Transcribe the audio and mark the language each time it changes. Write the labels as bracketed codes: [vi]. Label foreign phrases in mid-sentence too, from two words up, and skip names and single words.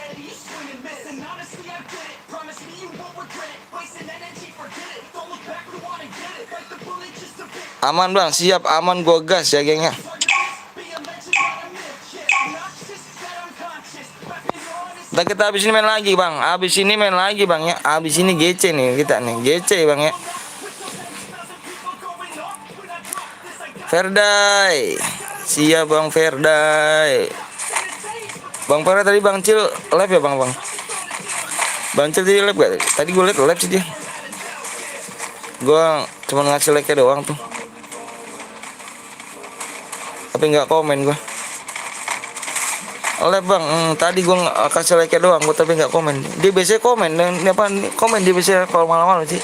[id] Aman bang, siap aman gua gas ya gengnya. Ntar kita habis ini main lagi bang, habis ini main lagi bang ya, habis ini GC nih kita nih, GC bang ya. Ferdai, siap bang Ferdai. Bang Ferdai tadi bang Cil live ya bang. Bang Cil tadi live gak? Tadi gue liat live sih dia. Gue cuma ngasih like-nya doang tuh. Tapi nggak komen gue. Live bang, tadi gue kasih like-nya doang, gue tapi nggak komen. Dia biasanya komen, dan apa komen dia biasanya kalau malam-malam sih.